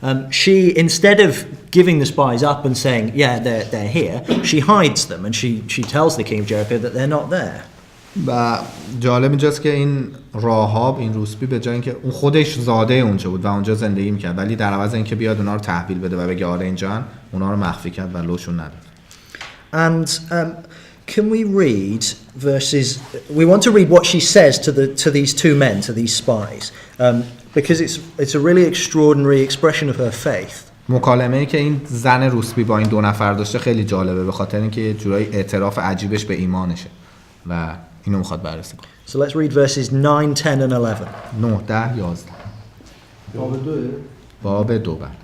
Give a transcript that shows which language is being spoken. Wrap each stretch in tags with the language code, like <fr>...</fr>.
<en>She, instead of giving the spies up and saying, yeah, they're here, she hides them and she tells the king of Jericho that they're not there.</en> <fa>و جالب اینجاست که این راهاب، این روسپی، به جای اینکه اون خودش زاده اونجا بود و اونجا زندگی میکرد، ولی در عوض اینکه بیاد اونا رو تحویل بده و بگه آره اینجان، اونا رو مخفی کرد و لوشون نداد.</fa> <en>And can we read verses? We want to read what she says to these two men, to these spies, because it's a really extraordinary expression of her faith.</en> <fa>مکالمه‌ای که این زن روسپی با این دو نفر داشته خیلی جالبه، به خاطر اینکه یه جورایی اعتراف عجیبش به ایمانشه و اینو میخواد بررسی کنه.</fa> <en>So let's read verses 9, 10 and 11. 9, 10, 11.</en> <fa>باب 2.</fa>